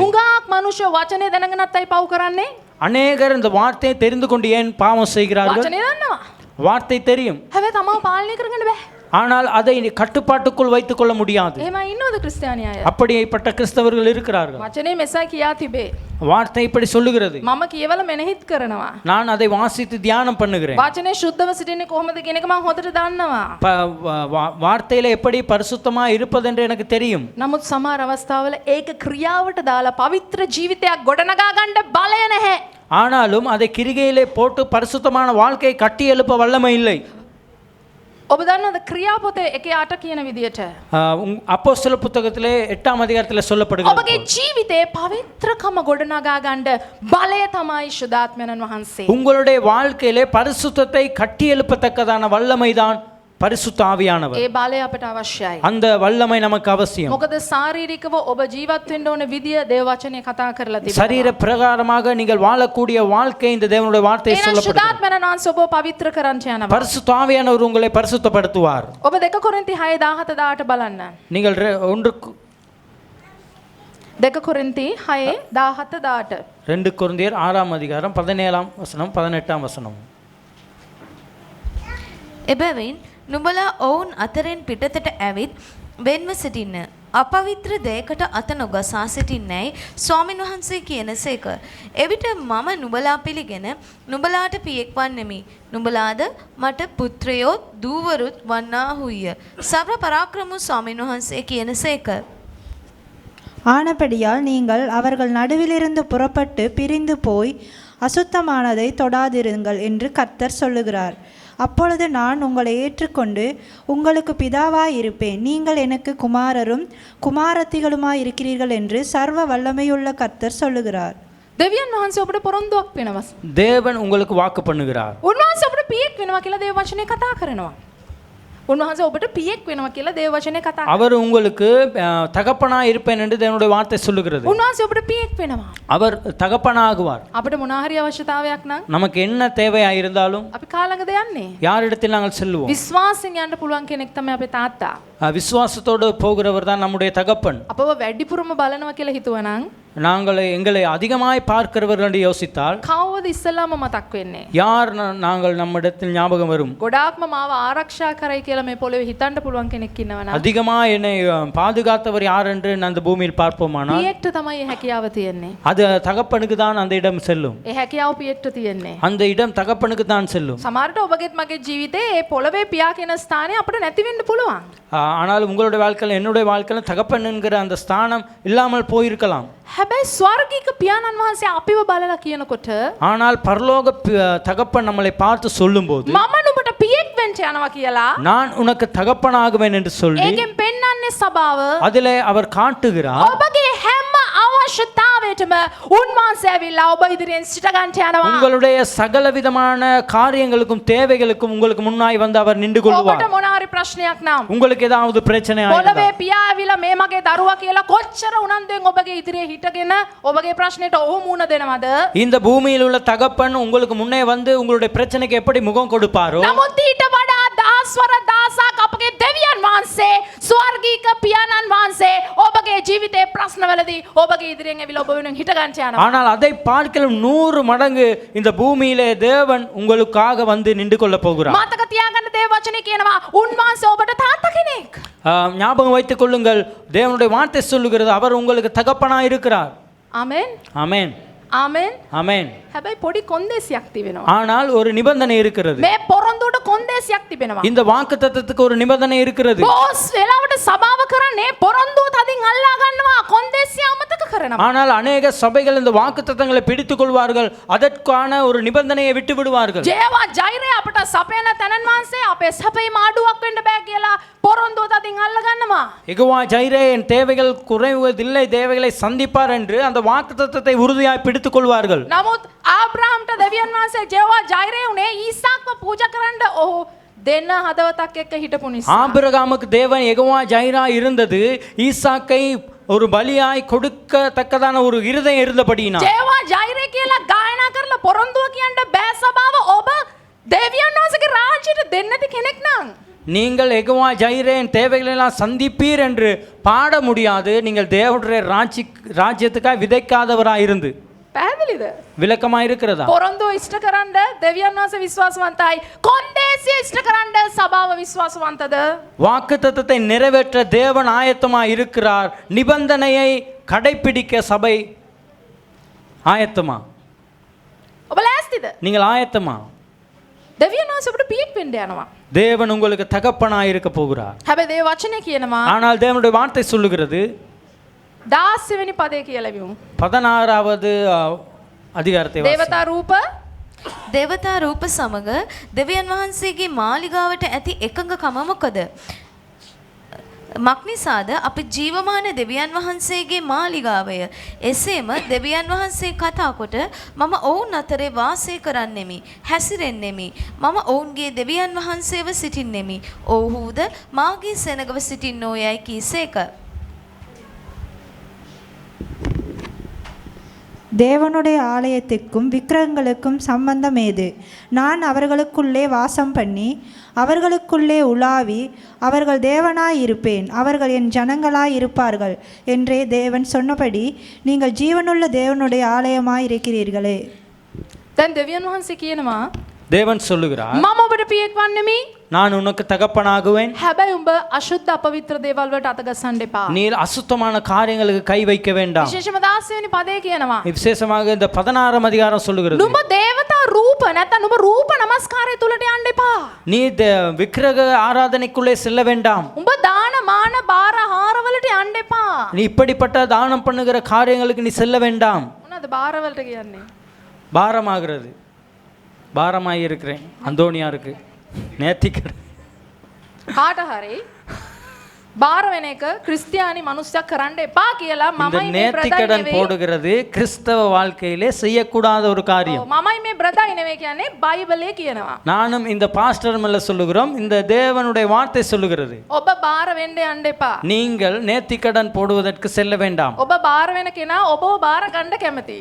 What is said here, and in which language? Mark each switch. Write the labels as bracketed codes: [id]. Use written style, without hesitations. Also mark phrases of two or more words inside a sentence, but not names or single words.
[si] හුඟක් මනුෂ්‍ය වචනේ දැනගෙනත් අය පව් කරන්නේ. [ta] அநேகர் இந்த வார்த்தையை தெரிந்து கொண்டு ஏன் பாவம் செய்கிறார்கள்? [si] වචනේ දන්නවා. [ta] வார்த்தை தெரியும், [si] හැබැයි තමව පාලනය කරගන්න බෑ. [ta] ஆனால் அதை கட்டுப்பாட்டுக்குள் வைத்துக் கொள்ள முடியாது. [si] එහෙම ඉන්නවද ක්‍රිස්තියානි අය? [ta] அப்படிப்பட்ட கிறிஸ்தவர்கள் இருக்கிறார்கள். [si] වචනේ මෙසයි කියා තිබේ. [ta] வார்த்தை இப்படி சொல்லுகிறது, [si] මම කියවල මෙනෙහිත් කරනවා. [ta] நான் அதை வாசித்து தியானம் பண்ணுகிறேன். [si] වචනේ සුද්ධව සිටින්නේ කොහොමද කියන එක මම හොඳට දන්නවා. [ta] வார்த்தையில எப்படி பரிசுத்தமா இருப்பதென்று எனக்கு தெரியும். [si] නමුත් සමහර අවස්ථාවල ඒක ක්‍රියාවට දාලා පවිත්‍ර ජීවිතයක් ගොඩනගා ගන්න බලය නැහැ. [ta] ஆனாலும் அதை கிரிகையிலே போட்டு பரிசுத்தமான வாழ்க்கையை கட்டி எழுப்ப வல்லமை இல்லை. [si] ඔබ දන්නවද ක්‍රියාපොතේ 1:8 කියන විදියට [ta] அப்போஸ்தல புத்தகத்திலே 8ஆம் அதிகாரத்திலே சொல்லப்படுகிறது, [si] ඔබගේ ජීවිතේ පවිත්‍රකම ගොඩනගා ගන්න බලය තමයි ශුද්ධාත්මයන් වහන්සේ. [ta] உங்களுடைய வாழ்க்கையிலே பரிசுத்தத்தை கட்டி எழுப்பத்தக்கதான வல்லமைதான் பரிசுத்த ஆவியானவர். [si] ඒ බලය අපට අවශ්‍යයි. [ta] அந்த வல்லமை நமக்கு அவசியம். [si] මොකද ශාරීරිකව ඔබ ජීවත් වෙන්න ඕන විදිය දේව වචනේ කතා කරලා තිබෙනවා. [ta] சரீர பிரகாரமாக நீங்கள் வாழக்கூடிய வாழ்க்கை இந்த தேவனுடைய வார்த்தை [si] එහෙනම් [ta] சொல்லப்படுகிறது. [si] ශුද්ධාත්මයන් වහන්සේ ඔබ පවිත්‍ර කරන්න යනවා. [ta] பரிசுத்த ஆவியானவர் உங்களை பரிசுத்தப்படுத்துவார். [si] ඔබ 2 කොරින්ති 6:17 බලන්න. [ta] நீங்கள் [si] 2 කොරින්ති 6:17 [ta] 2 கொரிந்தியர் 6ஆம் அதிகாரம் 17ஆம் வசனம் 18ஆம் வசனம். [si] එබැවින් නුඹලා ඔවුන් අතරින් පිටතට ඇවිත් වෙන්ව සිටින්න. අපවිත්‍ර දෙයකට අත නොගසා සිටින්නේයි ස්වාමින් වහන්සේ කියනසේක. එවිට මම නුඹලා පිළිගෙන නුඹලාට පියෙක් වන්නෙමි. නුඹලාද මට පුත්‍රයෝත් දූවරුත් වන්නාහුය. සර්ව පරාක්‍රම ස්වාමින් වහන්සේ කියනසේක. [ta] ஆனபடியால் நீங்கள் அவர்கள் நடுவிலிருந்து புறப்பட்டு பிரிந்து போய் அசுத்தமானதை தொடாதிருங்கள் என்று கர்த்தர் சொல்லுகிறார். அப்பொழுது நான் உங்களை ஏற்றுக்கொண்டு உங்களுக்கு பிதாவாய் இருப்பேன், நீங்கள் எனக்கு குமாரரும் குமாரத்திகளுமாய் இருக்கிறீர்கள் என்று சர்வ வல்லமையுள்ள கர்த்தர் சொல்லுகிறார். [si] දෙවියන් වහන්සේ ඔබට පොරොන්දුවක් වෙනවා. [ta] தேவன் உங்களுக்கு வாக்கு பண்ணுகிறார். [si] උන්වහන්සේ ඔබට පියෙක් වෙනවා කියලා දේව වචනේ කතා කරනවා. උන්වහන්සේ ඔබට පියෙක් වෙනවා කියලා දේව වචනේ කතා කරනවා. [ta] அவர் உங்களுக்கு தகப்பனா இருப்பேன் என்று தேவனுடைய வார்த்தை சொல்லுகிறது. [si] උන්වහන්සේ ඔබට පියෙක් වෙනවා. [ta] அவர் தகப்பனாகுவார். [si] අපිට මොනවා හරි අවශ්‍යතාවයක් නම් [ta] நமக்கு என்ன தேவையா இருந்தாலும் [si] අපි කාලඟද යන්නේ? [ta] யாரிடத்தில் நாங்கள் செல்லுவோம்? [si] විශ්වාසයෙන් යන්න පුළුවන් කෙනෙක් තමයි අපේ තාත්තා. [ta] விசுவாசத்தோடு போகிறவர் தான் நம்முடைய தகப்பன். [si] අපව වැඩිපුරම බලනවා කියලා හිතුවනම් [ta] நாங்கள் எங்களை அதிகமாய் பார்க்கிறவர்கள் என்று யோசித்தால் [si] කවවද ඉස්සෙල්ලාම මතක් වෙන්නේ? [ta] யார் நாங்கள் நம்மிடத்தில் ஞாபகம் வரும்? [si] ගොඩාක්ම මාව ආරක්ෂා කරයි කියලා මේ පොළවේ හිතන්න පුළුවන් කෙනෙක් ඉන්නවනම් [ta] அதிகமாக என்னை பாதுகாத்தவர் யார் என்று அந்த பூமியில் பார்ப்போமானால் [si] පියෙක්ට තමයි ඒ හැකියාව තියෙන්නේ. [ta] அது தகப்பனுக்கு தான் அந்த இடம் செல்லும். [si] ඒ හැකියාව පියෙක්ට තියෙන්නේ. [ta] அந்த இடம் தகப்பனுக்கு தான் செல்லும். [si] සමහරට ඔබගේත් මගේ ජීවිතේ ඒ පොළවේ පියා කියන ස්ථානය අපිට නැති වෙන්න පුළුවන්. [ta] ஆனால் உங்களுடைய வாழ்க்கையில் என்னுடைய வாழ்க்கையில் தகப்பன் என்கிற அந்த ஸ்தானம் இல்லாமல் போயிருக்கலாம். [si] හැබැයි ස්වර්ගික පියාණන් වහන්සේ අපිව බලලා කියනකොට [ta] ஆனால் பரலோக தகப்பன் நம்மளை பார்த்து சொல்லும்போது [si] මම නුඹට පියෙක් වෙන්න යනවා කියලා [ta] நான் உனக்கு தகப்பனாகுவேன் என்று சொல்லி [si] ඒකෙන් පෙන්වන්නේ සබාව [ta] அதிலே அவர் காட்டுகிறார். [si] ඔබගේ හැම අවශ්‍යතාවයටම උන්වහන්සේ ඇවිල්ලා ඔබ ඉදිරියෙන් සිට ගන්න යනවා. [ta] உங்களுடைய சகல விதமான காரியங்களுக்கும் தேவைகளுக்கும் உங்களுக்கு முன்னாய் வந்து அவர் நின்று கொள்வார். [si] ඔබට මොන හරි ප්‍රශ්නයක් නම් [ta] உங்களுக்கு ஏதாவது பிரச்சனை [si] පොළවේ පියා ඇවිල්ලා මේ මගේ දරුවා කියලා කොච්චර උනන්දුවෙන් ඔබගේ ඉදිරියේ හිටගෙන ඔබගේ ප්‍රශ්නෙට ඔහු මුණ දෙනවද? [ta] இந்த பூமியில் உள்ள தகப்பன் உங்களுக்கு முன்னே வந்து உங்களுடைய பிரச்சனைக்கு எப்படி முகம் கொடுப்பாரோ [si] නමුත් ඊට වඩා දහස්වර දහසක් අපගේ දෙවියන් වහන්සේ ස්වර්ගීක පියාණන් වහන්සේ ඔබගේ ජීවිතේ ප්‍රශ්නවලදී ඔබගේ ඉදිරියෙන් ඇවිල්ලා ඔබ වෙනුවෙන් හිට ගන්න යනවා. [ta] ஆனால் அதை பார்க்கலும் 100 மடங்கு இந்த பூமியிலே தேவன் உங்களுக்காக வந்து நின்று கொள்ள போகிறார். [si] මතක තියාගන්න දේව වචනේ කියනවා උන්වහන්සේ ඔබට තාත්තා කෙනෙක්. [ta] ஞாபகம் வைத்துக் கொள்ளுங்கள், தேவனுடைய வார்த்தை சொல்லுகிறது அவர் உங்களுக்கு தகப்பனா இருக்கிறார். [si] ආමෙන්. [ta] ஆமென். [si] ආමෙන්. [ta] ஆமென். [si] හැබැයි පොඩි කොන්දේසියක් තිබෙනවා. [ta] ஆனால் ஒரு நிபந்தனை இருக்கிறது. [si] මේ පොරොන්දුවට කොන්දේසියක් තිබෙනවා. [ta] இந்த வாக்குத்தத்தத்துக்கு ஒரு நிபந்தனை இருக்கிறது. [si] බෝස් වෙලාවට සභාව කරන්නේ පොරොන්දුව තදින් අල්ලා ගන්නවා කොන්දේසිය අමතක කරනවා. [ta] ஆனால் அநேக சபைகள் இந்த வாக்குத்தத்தங்களை பிடித்துக் கொள்வார்கள், அதற்கான ஒரு நிபந்தனையை விட்டு விடுவார்கள். [si] ජේවා ජෛරය අපට සපයන තැනන් වහන්සේ අපේ සපේ මාඩුවක් වෙන්න බෑ කියලා පොරොන්දුව තදින් අල්ලා ගන්නවා. [ta] யெகோவா ஜைரே என் தேவைகள் குறைவதில்லை, தேவைகளை சந்திப்பார் என்று அந்த வாக்குத்தத்தத்தை உறுதியாய் பிடித்துக் கொள்வார்கள். [si] නමුත් ආබ්‍රහම්ට දෙවියන් වහන්සේ ජේවා ජෛරය උනේ ඊසාක්ව පූජා කරන්න ඔහු දෙන්න හදවතක් එක්ක හිටපු නිසා. [ta] ஆபிரகாமுக்கு தேவன் யெகோவா ஜைரா இருந்தது, ஈசாக்கை ஒரு பலியாய் கொடுக்கத்தக்கதான ஒரு இருதயம் இருந்தபடியினால். [si] ජේවා ජෛරය කියලා ගායනා කරලා පොරොන්දුව කියන්න බෑ සභාව ඔබ දෙවියන් වහන්සේගේ රාජ්‍යයට දෙන්න නැති කෙනෙක් නම්. [ta] நீங்கள் யெகோவா ஜைரே என் தேவைகளை எல்லாம் சந்திப்பீர் என்று பாட முடியாது, நீங்கள் தேவனுடைய ராஜ்யத்துக்காக விதைக்காதவராய் இருந்து. [si] පැහැදිලිද? [ta] விளக்கமா இருக்கிறதா? [si] පොරොන්දුව ඉෂ්ට කරන්න දෙවියන් වහන්සේ විශ්වාසවන්තයි. කොන්දේසිය ඉෂ්ට කරන්න සභාව විශ්වාසවන්තද? [ta] வாக்குத்தத்தத்தை நிறைவேற்ற தேவன் ஆயத்தமாய் இருக்கிறார். நிபந்தனையை கடைபிடிக்க சபை ஆயத்தமா? [si] ඔබ ලෑස්තිද? [ta] நீங்கள் ஆயத்தமா? [si] දෙවියන් වහන්සේ ඔබට පියෙක් වෙන්න යනවා. [ta] தேவன் உங்களுக்கு தகப்பனாய் இருக்க போகிறார். [si] හැබැයි දේව වචනේ කියනවා [ta] ஆனால் தேவனுடைய வார்த்தை சொல்லுகிறது [si] 16 වෙනි පදේ කියලා විමු. [ta] 16வது அதிகாரத்தை வாசி. [si] දේවතා රූප දේවතා රූප සමග දෙවියන් වහන්සේගේ මාලිගාවට ඇති එකඟකම මොකද? මක්නිසාද අපි ජීවමාන දෙවියන් වහන්සේගේ මාලිගාවය. එසේම දෙවියන් වහන්සේ කතා කොට මම ඔවුන් අතරේ වාසය කරන්නෙමි, හැසිරෙන්නෙමි. මම ඔවුන්ගේ දෙවියන් වහන්සේව සිටින්නෙමි. ඔව්හුද මාගේ සෙනගව සිටින්නෝ යයි කීසේක. [ta] தேவனுடைய ஆலயத்துக்கும் விக்கிரகங்களுக்கும் சம்பந்தம் ஏது? நான் அவர்களுக்குள்ளே வாசம் பண்ணி அவர்களுக்குள்ளே உலாவி அவர்கள் தேவனாய் இருப்பேன், அவர்கள் என் ஜனங்களாய் இருப்பார்கள் என்றே தேவன் சொன்னபடி நீங்கள் ஜீவனுள்ள தேவனுடைய ஆலயமாய் இருக்கிறீர்களே. [si] දැන් දෙවියන් වහන්සේ කියනවා [ta] தேவன் சொல்லுகிறார், [si] මම ඔබට පියෙක් වන්නෙමි. [ta] நான் உனக்கு தகப்பனாகுவேன். [si] හැබැයි උඹ අශුද්ධ අපවිත්‍ර දේවල් වලට අත ගස්සන්න එපා. [ta] நீ அசுத்தமான காரியங்களுக்கு கை வைக்க வேண்டாம். [si] විශේෂම 16 වෙනි පදේ කියනවා [ta] விசேஷமாக இந்த 16ஆம் அதிகாரம் சொல்லுகிறது, [si] නුඹ දේවතා රූප නැත්නම් නුඹ රූප නමස්කාරය තුලට යන්න එපා. [ta] நீ விக்கிரக ஆராதனைக்குள்ளே செல்ல வேண்டாம். [si] උඹ දාන මාන බාර හාර වලට යන්න එපා. [ta] நீ இப்படிப்பட்ட தானம் பண்ணுகிற காரியங்களுக்கு நீ செல்ல வேண்டாம். [si] මොනවද බාර වලට කියන්නේ? [ta] பாரமாகிறது. பாரமாய் இருக்கிறேன் அந்தோனியாருக்கு நேத்திக்கட [si] කාට හරි බාර වෙන එක ක්‍රිස්තියානි මනුස්සයෙක් කරන්න එපා කියලා [ta] இந்த [si] මමයි මේ [ta] நேர்த்திக்கடன் [si] බ්‍රදර් [ta] போடுகிறது கிறிஸ்தவ வாழ்க்கையிலே செய்யக்கூடாத ஒரு காரியம். [si] මමයි මේ බ්‍රදර් නෙවෙයි කියන්නේ බයිබලයේ කියනවා. [ta] நானும் இந்த பாஸ்டர் மேல சொல்லுகிறோம், இந்த தேவனுடைய வார்த்தை சொல்லுகிறது, [si] ඔබ බාර වෙන්න යන්න එපා. [ta] நீங்கள் நேர்த்திக்கடன் போடுவதற்கு செல்ல வேண்டாம். [si] ඔබ බාර වෙන කෙනා ඔබව බාර ගන්න කැමතියි.